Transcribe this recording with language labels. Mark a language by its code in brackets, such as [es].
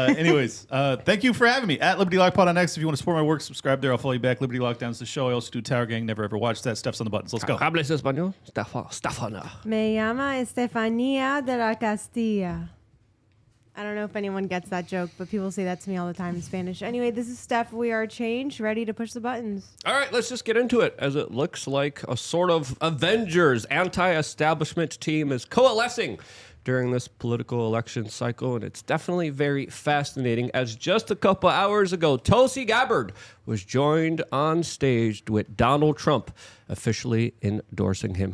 [en] Anyways, thank you for having me. At Liberty Lock Pod on X. If you want to support my work, subscribe there. I'll follow you back. Liberty Lockdown's the show. I also do Tower Gang. Never ever watched that. Steph's on the buttons. Let's go. [es] ¿Hablas español? Stefana. Me llama Estefanía de la Castilla. [en] I don't know if anyone gets that joke, but people say that to me all the time in Spanish. Anyway, this is Steph. We are Change, ready to push the buttons. All right, let's just get into it, as it looks like a sort of Avengers anti-establishment team is coalescing during this political election cycle, and it's definitely very fascinating, as just a couple hours ago, Tulsi Gabbard was joined on stage with Donald Trump officially endorsing him.